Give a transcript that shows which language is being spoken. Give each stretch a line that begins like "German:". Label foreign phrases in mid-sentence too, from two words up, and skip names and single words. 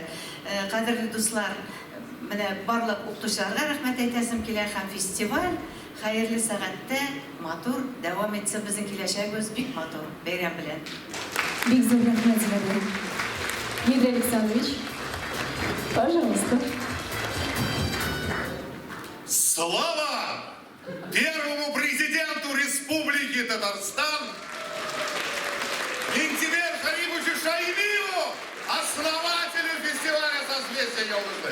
Uzbek: Qadrli do'stlar, mana barliq o'qituvchilarga rahmat aytasim kelar. Ham festival xayrli saatda motor davom etsin. Bizning kelajagimiz bek motor. Bayram bilan. Bek zo'r rahmat sizlarga. Dmitriy Alexandrovich.
Russian: Пожалуйста. Слава первому президенту Республики Татарстан Минтимер Харибовичу Шаймиеву, основателю фестиваля «Созвездие Елдызлык».